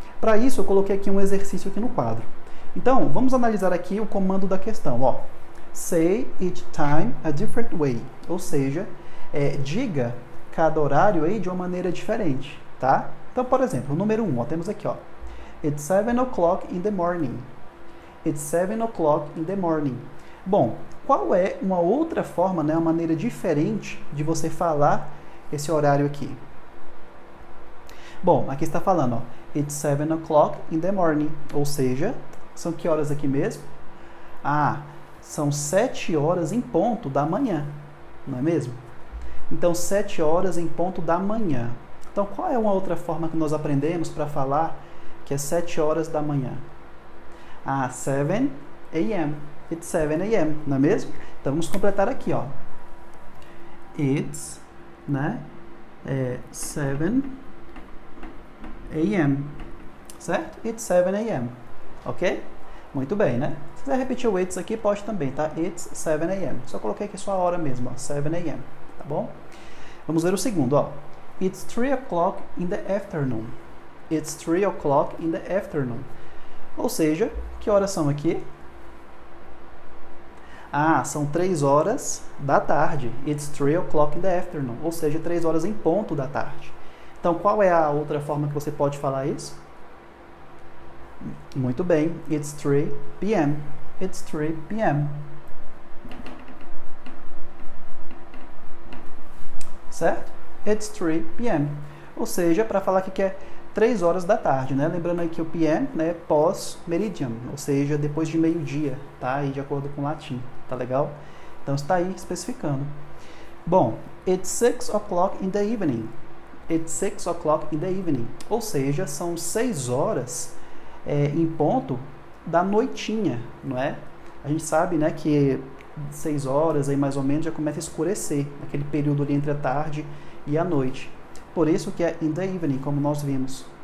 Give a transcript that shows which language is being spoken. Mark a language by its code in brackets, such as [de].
[pt] Para isso eu coloquei aqui um exercício aqui no quadro. Então, vamos analisar aqui o comando da questão, ó. [en] Say each time a different way, [pt] ou seja, diga cada horário aí de uma maneira diferente, tá? Então, por exemplo, o número 1, ó, temos aqui, ó. [en] It's 7 o'clock in the morning. It's 7 o'clock in the morning. [pt] Bom, qual é uma outra forma, né, uma maneira diferente de você falar esse horário aqui? Bom, aqui está falando, ó. [en] It's 7 o'clock in the morning, [pt] ou seja, são que horas aqui mesmo? Ah, são 7 horas em ponto da manhã, não é mesmo? Então, 7 horas em ponto da manhã. Então, qual é uma outra forma que nós aprendemos para falar que é 7 horas da manhã? [en] Ah, 7 a.m. It's 7 a.m., [pt] não é mesmo? Então, vamos completar aqui, ó. [en] It's, né? 7 a.m., certo? It's 7 a.m., ok? [pt] Muito bem, né? Se quiser repetir o it's aqui, pode também, tá? [en] It's 7 a.m. [pt] Só coloquei aqui só a hora mesmo, ó, 7 a.m., tá bom? Vamos ver o segundo, ó. [en] It's 3 o'clock in the afternoon. It's 3 o'clock in the afternoon. [pt] Ou seja, que horas são aqui? Ah, são 3 horas da tarde. [en] It's 3 o'clock in the afternoon. [pt] Ou seja, 3 horas em ponto da tarde. Então, qual é a outra forma que você pode falar isso? [en] Muito bem. It's 3 p.m. It's 3 p.m. Certo? It's 3 p.m. [pt] Ou seja, para falar que é 3 horas da tarde, né? Lembrando aí que o p.m., né, pós-meridian, ou seja, depois de meio-dia, tá? Aí de acordo com o latim, tá legal? Então está aí especificando. [en] Bom, it's 6 o'clock in the evening. It's 6 o'clock in the evening. [pt] Ou seja, são 6 horas em ponto da noitinha, não é? A gente sabe, né, que 6 horas aí mais ou menos já começa a escurecer, aquele período ali entre a tarde e a noite. Por isso que é [en] in the evening, [pt] como nós vimos,